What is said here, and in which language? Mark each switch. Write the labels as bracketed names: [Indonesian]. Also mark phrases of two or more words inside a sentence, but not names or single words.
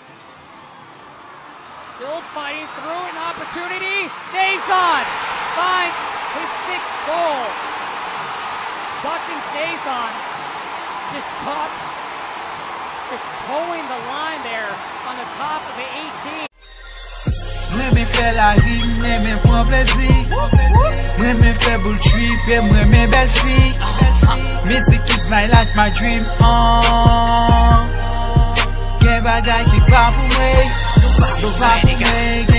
[English] Still fighting through an opportunity. Nazon finds his sixth goal. Dawkins Nazon just towing the line there on the top of the 18. [Haitian Creole] Mwen me fè la rim, mwen me pran plezi. Mwen me fè boule trip, mwen me bel fi. [English] Music is my life, my dream. [Haitian Creole] Gen bagay ki pa pou mwen, pa pou mwen.